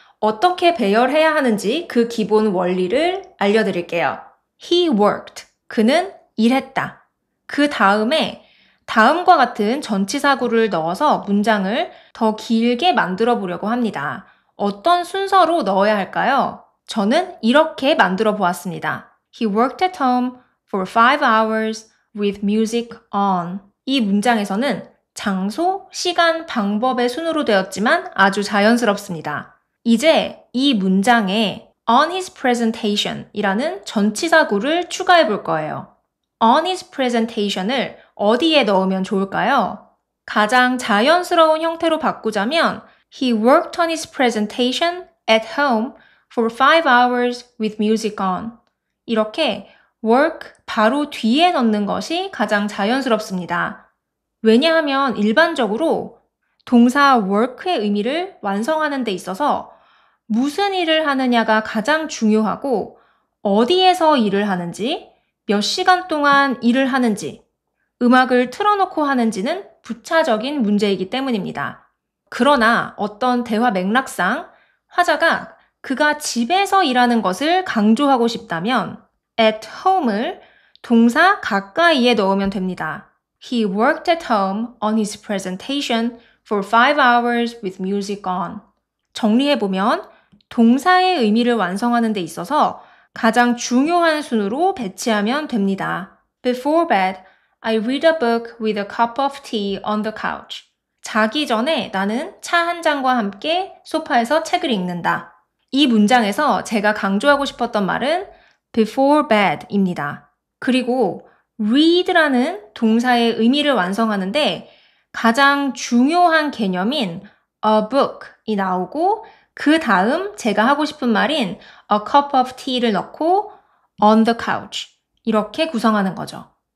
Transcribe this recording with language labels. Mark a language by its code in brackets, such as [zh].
[ko] 어떻게 배열해야 하는지 그 기본 원리를 알려드릴게요. [en] He worked. [ko] 그는 일했다. 그 다음에 다음과 같은 전치사구를 넣어서 문장을 더 길게 만들어 보려고 합니다. 어떤 순서로 넣어야 할까요? 저는 이렇게 만들어 보았습니다. [en] He worked at home for 5 hours with music on. [ko] 이 문장에서는 장소, 시간, 방법의 순으로 되었지만 아주 자연스럽습니다. 이제 이 문장에 on his presentation 이라는 전치사구를 추가해 볼 거예요. on his presentation을 어디에 넣으면 좋을까요? 가장 자연스러운 형태로 바꾸자면 [en] He worked on his presentation at home for 5 hours with music on. [ko] 이렇게 work 바로 뒤에 넣는 것이 가장 자연스럽습니다. 왜냐하면 일반적으로 동사 work의 의미를 완성하는 데 있어서 무슨 일을 하느냐가 가장 중요하고 어디에서 일을 하는지, 몇 시간 동안 일을 하는지, 음악을 틀어놓고 하는지는 부차적인 문제이기 때문입니다. 그러나 어떤 대화 맥락상 화자가 그가 집에서 일하는 것을 강조하고 싶다면 at home을 동사 가까이에 넣으면 됩니다. [en] He worked at home on his presentation for 5 hours with music on. [ko] 정리해보면 동사의 의미를 완성하는 데 있어서 가장 중요한 순으로 배치하면 됩니다. [en] Before bed, I read a book with a cup of tea on the couch. [ko] 자기 전에 나는 차 한 잔과 함께 소파에서 책을 읽는다. 이 문장에서 제가 강조하고 싶었던 말은 before bed입니다. 그리고 read라는 동사의 의미를 완성하는데 가장 중요한 개념인 a book이 나오고 그 다음 제가 하고 싶은 말인 a cup of tea를 넣고 on the couch 이렇게 구성하는 거죠.